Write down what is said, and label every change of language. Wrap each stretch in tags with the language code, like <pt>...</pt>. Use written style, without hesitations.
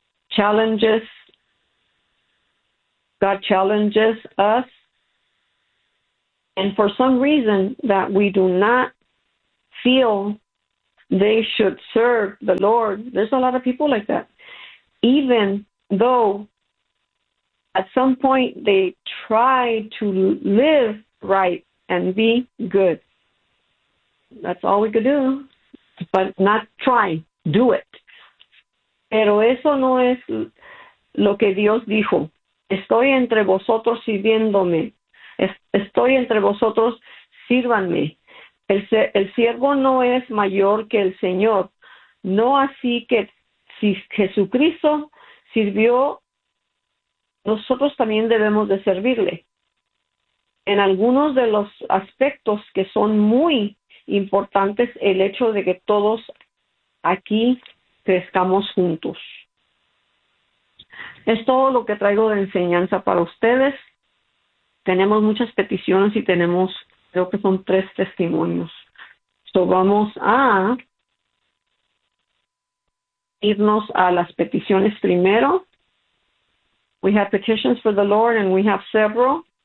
<en>Challenges, God challenges us, and for some reason that we do not feel they should serve the Lord. There's a lot of people like that. Even though At some point, they try to live right and be good. That's all we could do, but not try, do it.</en> <es>Pero eso no es lo que Dios dijo. Estoy entre vosotros sirviéndome. Estoy entre vosotros, sírvanme. El siervo no es mayor que el Señor. No así que si Jesucristo sirvió, nosotros también debemos de servirle. En algunos de los aspectos que son muy importantes, el hecho de que todos aquí crezcamos juntos. Es todo lo que traigo de enseñanza para ustedes. Tenemos muchas peticiones y tenemos, creo que son 3 testimonios. So vamos a irnos a las peticiones primero.</es> <en>We have petitions for the Lord and we have several.</en>